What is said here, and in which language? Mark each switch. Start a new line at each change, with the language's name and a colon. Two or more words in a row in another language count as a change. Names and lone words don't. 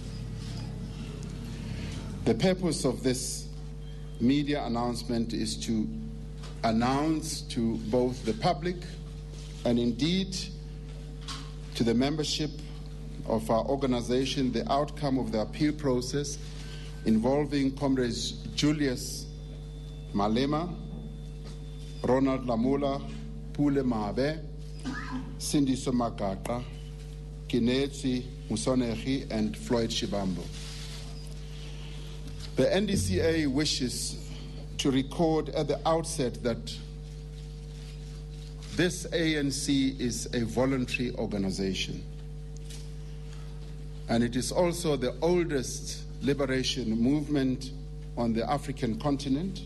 English: The purpose of this media announcement is to announce to both the public and indeed to the membership of our organization the outcome of the appeal process involving Comrades Julius Malema, Ronald Lamula, Pule Mabe, Sindiso Magata, Kinetsi Musonegi, and Floyd Shibambo. The NDCA wishes to record at the outset that this ANC is a voluntary organization, and it is also the oldest liberation movement on the African continent.